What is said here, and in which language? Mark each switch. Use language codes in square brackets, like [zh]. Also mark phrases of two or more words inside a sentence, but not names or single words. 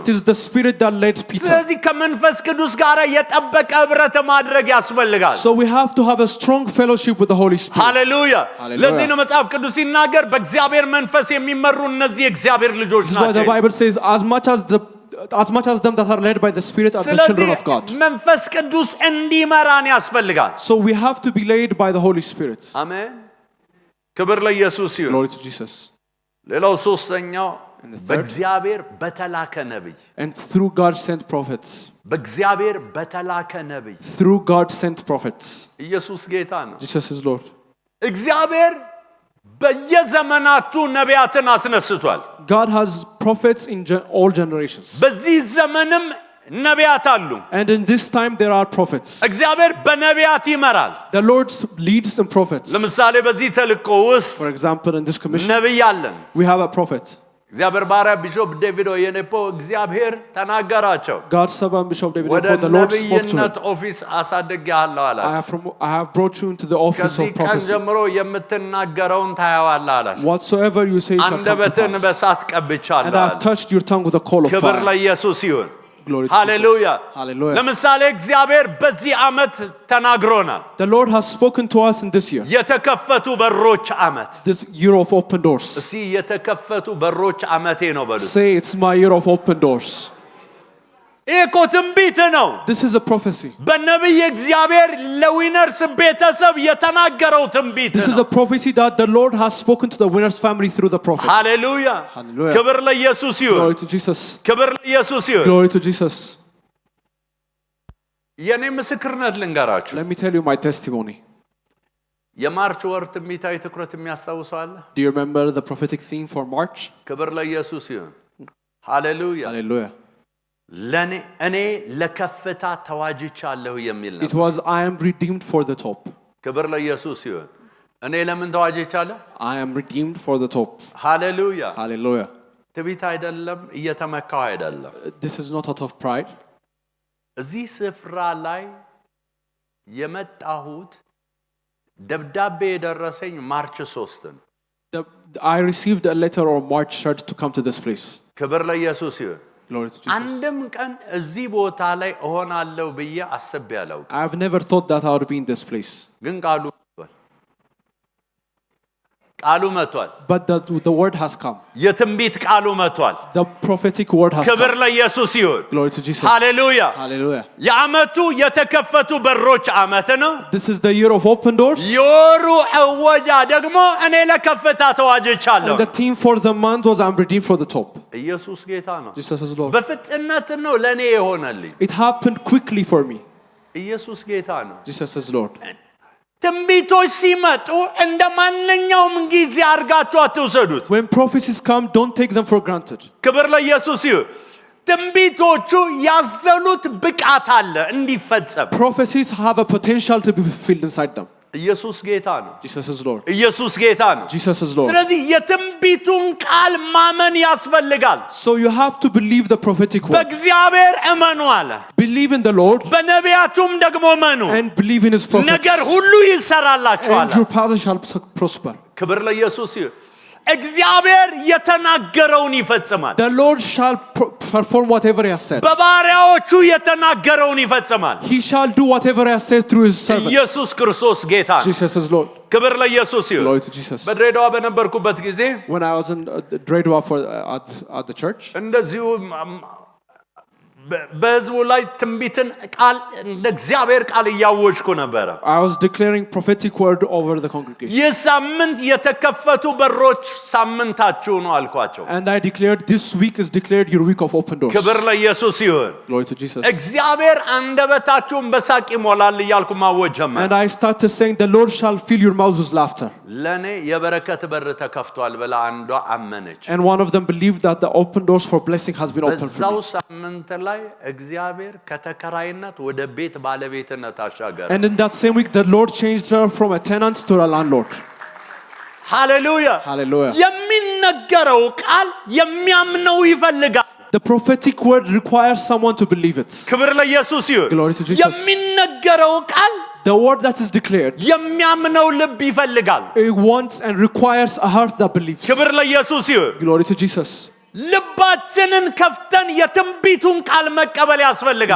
[en] It is the Spirit that led Peter. [am] ስለዚህ ከመንፈስ ቅዱስ ጋር የጠበቀ ህብረት ማድረግ ያስፈልጋል [en] So we have to have a strong fellowship with the Holy Spirit. [am] ሃሌሉያ [en] Hallelujah. [am] ለዚህ ነው መጽሐፍ ቅዱስ ሲናገር በእግዚአብሔር መንፈስ የሚመሩ እነዚህ የእግዚአብሔር ልጆች [en] This is why the [am] ናቸው [en] Bible says, as much as them that are led by the Spirit are the children of God. [am] ስለዚህ መንፈስ ቅዱስ እንዲመራን ያስፈልጋል [en] So we have to be led by the Holy Spirit. [am] አሜን ክብር ለኢየሱስ ይሁን [en] Glory to Jesus. [am] ሌላው ሶስተኛው [en] And the third, [am] በእግዚአብሔር በተላከ ነብይ [en] and through God sent prophets. [am] በእግዚአብሔር በተላከ ነብይ [en] Through God sent prophets. [am] ኢየሱስ ጌታ ነው [en] Jesus is Lord. [am] እግዚአብሔር በየዘመናቱ ነቢያትን አስነስቷል [en] God has prophets in all generations. [am] በዚህ ዘመንም ነቢያት አሉ [en] And in this time there are prophets. [am] እግዚአብሔር በነቢያት ይመራል [en] The Lord leads in prophets. [am] ለምሳሌ በዚህ ተልእኮ ውስጥ [en] For example, in this commission, [am] ነቢይ አለን [en] we have a prophet. [am] እግዚአብሔር ባሪያ ቢሾፕ ዴቪድ ኦየኔፖ እግዚአብሔር ተናገራቸው [en] God's servant Bishop David [am] ወደ [en] Oyenepo, the Lord spoke to him. [am] ነቢይነት ኦፊስ አሳድጌሃለሁ አላቸው [en] I have brought you into the office [am] ከዚህ [en] of [am] ቀን [en] prophecy. [am] ጀምሮ የምትናገረውን ታያዋለህ አላቸው [en] Whatsoever you say shall come to [am] አንደበትን [en] pass. [am] በእሳት [en] And [am] ቀብቻለሁ [en] I have touched your tongue with a coal of [am] ክብር [en] fire. [am] ለኢየሱስ ይሁን [en] Glory to [am] ሃሌሉያ [en] Jesus. Hallelujah. [am] ለምሳሌ እግዚአብሔር በዚህ ዓመት ተናግሮናል [en] The Lord has spoken to us in this year. [am] የተከፈቱ በሮች ዓመት [en] This year of open doors. [am] እስቲ የተከፈቱ በሮች ዓመቴ ነው በሉት [en] Say, it's my year of open doors. [am] ይሄ እኮ ትንቢት ነው [en] This is a prophecy. [am] በነቢይ እግዚአብሔር ለዊነርስ ቤተሰብ የተናገረው ትንቢት [en] This is [am] ነው [en] a prophecy that the Lord has spoken to the winner's family through the prophets. [am] ሃሌሉያ [en] Hallelujah. [am] ክብር ለኢየሱስ ይሁን [en] Glory to Jesus. [am] ክብር ለኢየሱስ ይሁን [en] Glory to Jesus. [am] የኔ ምስክርነት ልንገራችሁ [en] Let me tell you my testimony. [am] የማርች ወር ትንቢታዊ ትኩረት የሚያስታውሰው አለ [en] Do you remember the prophetic theme for March? [am] ክብር ለኢየሱስ ይሁን ሃሌሉያ [en] Hallelujah. [am] ለኔ እኔ ለከፍታ ተዋጅቻለሁ የሚል [en] It [am] ነው [en] was, I am redeemed for the top. [am] ክብር ለኢየሱስ ይሁን እኔ ለምን ተዋጅቻለሁ [en] I am redeemed for the top. [am] ሃሌሉያ [en] Hallelujah. [am] ትዕቢት አይደለም እየተመካው አይደለም [en] This is not out of pride. [am] እዚህ ስፍራ ላይ የመጣሁት ደብዳቤ የደረሰኝ ማርች 3 ነው [en] I received a letter on March 3rd to come to this place. [am] ክብር ለኢየሱስ ይሁን [en] Glory to Jesus. [am] አንድም ቀን እዚህ ቦታ ላይ እሆናለሁ ብዬ አስቤ አላውቅም [en] I have never thought that I would be in this place. [am] ግን ቃሉ መጥቷል [en] But the word has come. [am] የትንቢት ቃሉ መጥቷል [en] The prophetic word has [am] ክብር [en] come. [am] ለኢየሱስ ይሁን [en] Glory to Jesus. [am] ሃሌሉያ [en] Hallelujah. [am] የዓመቱ የተከፈቱ በሮች ዓመት ነው [en] This is the year of open doors. [am] የወሩ እወጃ ደግሞ እኔ ለከፍታ ተዋጅቻለሁ [en] And the theme for the month was, I'm redeemed for the top. [am] ኢየሱስ ጌታ ነው [en] Jesus is Lord. [am] በፍጥነት ነው ለኔ የሆነልኝ [en] It happened quickly for me. [am] ኢየሱስ ጌታ ነው [en] Jesus is Lord. [am] ትንቢቶች ሲመጡ እንደ ማንኛውም ጊዜ አድርጋችሁ አትውሰዱት [en] When prophecies come, don't take them for granted. [am] ክብር ለኢየሱስ ይሁን ትንቢቶቹ ያዘሉት ብቃት አለ እንዲፈጸም [en] Prophecies have a potential to be fulfilled inside them. [am] ኢየሱስ ጌታ ነው [en] Jesus is Lord. [am] ኢየሱስ ጌታ ነው [en] Jesus is Lord. [am] ስለዚህ የትንቢቱን ቃል ማመን ያስፈልጋል [en] So you have to believe the prophetic word. [am] በእግዚአብሔር እመኑ አለ [en] Believe in the Lord [am] በነቢያቱም ደግሞ እመኑ [en] and believe in his prophets. [am] ነገር ሁሉ ይሰራላችኋል [en] And your path shall prosper. [am] ክብር ለኢየሱስ ይሁን እግዚአብሔር የተናገረውን ይፈጽማል [en] The Lord shall perform whatever he has said. [am] በባሪያዎቹ የተናገረውን ይፈጽማል [en] He shall do whatever he has said through his servants. [am] ኢየሱስ ክርስቶስ ጌታ ነው [en] Jesus is Lord. [am] ክብር ለኢየሱስ ይሁን [en] Glory to Jesus. [am] በድሬዳዋ በነበርኩበት ጊዜ [en] When I was in Dredwa at the church, [am] እንደዚሁ በህዝቡ ላይ ትንቢትን ቃል እንደ እግዚአብሔር ቃል እያወጅኩ ነበረ [en] I was declaring prophetic word over the congregation. [am] ይህ ሳምንት የተከፈቱ በሮች ሳምንታችሁ ነው አልኳቸው [en] And I declared, this week is declared your week of open doors. [am] ክብር ለኢየሱስ ይሁን [en] Glory to Jesus. [am] እግዚአብሔር አንደበታችሁን በሳቅ ይሞላል እያልኩ ማወጅ ጀመርኩ [en] And I started saying, the Lord shall fill your mouths with laughter. [am] ለኔ የበረከት በር ተከፍቷል ብላ አንዷ አመነች [en] And one of them believed that the open doors for blessing has been opened for [am] በዛው [en] me. [am] ሳምንት ላይ እግዚአብሔር ከተከራይነት ወደ ቤት ባለቤትነት አሻገረ [en] And in that same week, the Lord changed her from a tenant to a landlord. [am] ሃሌሉያ [en] Hallelujah. [am] የሚነገረው ቃል የሚያምነው ይፈልጋል [en] The prophetic word requires someone to believe it. [am] ክብር ለኢየሱስ ይሁን። [en] Glory to Jesus. [am] የሚነገረው ቃል [en] The word that is declared, [am] የሚያምነው ልብ ይፈልጋል። [en] it wants and requires a heart that believes. [am] ክብር ለኢየሱስ ይሁን። [en] Glory to Jesus. [am] ልባችንን ከፍተን የትንቢቱን ቃል መቀበል ያስፈልጋል።